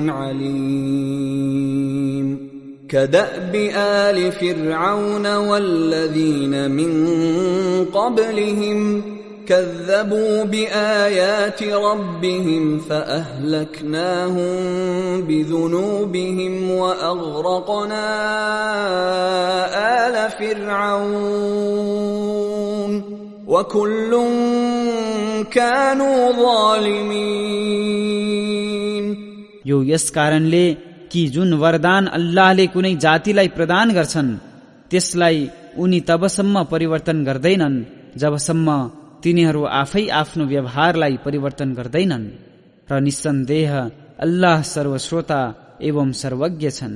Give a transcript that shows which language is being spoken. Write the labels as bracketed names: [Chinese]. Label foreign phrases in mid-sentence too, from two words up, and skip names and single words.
[Arabic] عليم كدأب آل فرعون والذين من قبلهم كذبوا بآيات ربهم فأهلكناهم بذنوبهم وأغرقنا آل فرعون وكل كانوا ظالمين। [Nepali] यो यस कारणले कि जुन वरदान अल्लाहले कुनै जातिलाई प्रदान गर्छन् त्यसलाई उनी तबसम्म परिवर्तन गर्दैनन् जबसम्म तिनीहरू आफै आफ्नो व्यवहारलाई परिवर्तन गर्दैनन्। र निस्सन्देह अल्लाह सर्वश्रोता एवं सर्वज्ञ छन्।